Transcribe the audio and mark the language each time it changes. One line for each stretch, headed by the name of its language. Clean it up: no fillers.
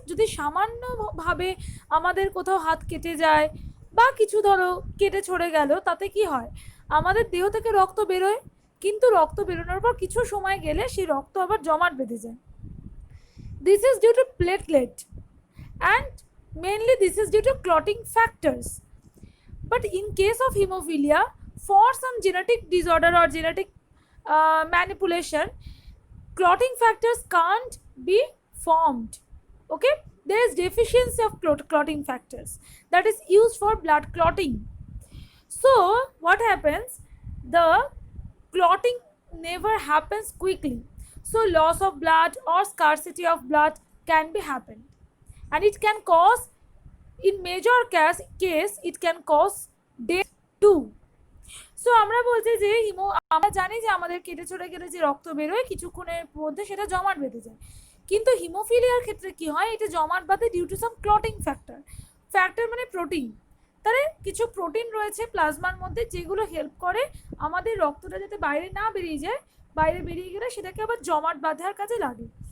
Bangla: যদি সামান্যভাবে আমাদের কোথাও হাত কেটে যায় বা কিছু ধরো কেটে ছড়ে গেল, তাতে কি হয়, আমাদের দেহ থেকে রক্ত বেরোয়, কিন্তু রক্ত বেরোনোর পর কিছু সময় গেলে সেই রক্ত আবার জমাট বেঁধে যায়।
English: This is due to platelet and mainly this is due to clotting factors. But in case of hemophilia, for some genetic disorder or genetic manipulation, clotting factors can't be formed. Okay, there is deficiency of clotting factors that is used for blood clotting. So what happens, the clotting never happens quickly, so loss of blood or scarcity of blood can be happened, and it can cause, in major case it can cause death too.
Bangla: So আমরা বলছি যে আমরা জানি যে আমাদের কেটে ছড়ে গেলে যে রক্ত বেরোয় কিছুক্ষণের মধ্যে সেটা জমাট বেঁধে যায়, কিন্তু হিমোফিলিয়ার ক্ষেত্রে কি হয়, এটা জমাট বাঁধে
English: due to some clotting factor
Bangla: মানে প্রোটিন। তাহলে কিছু প্রোটিন রয়েছে প্লাজমার মধ্যে যেগুলো হেল্প করে আমাদের রক্তটা যাতে বাইরে না বেরিয়ে যায়, বাইরে বেরিয়ে গেলে সেটাকে আবার জমাট বাঁধার কাজে লাগে।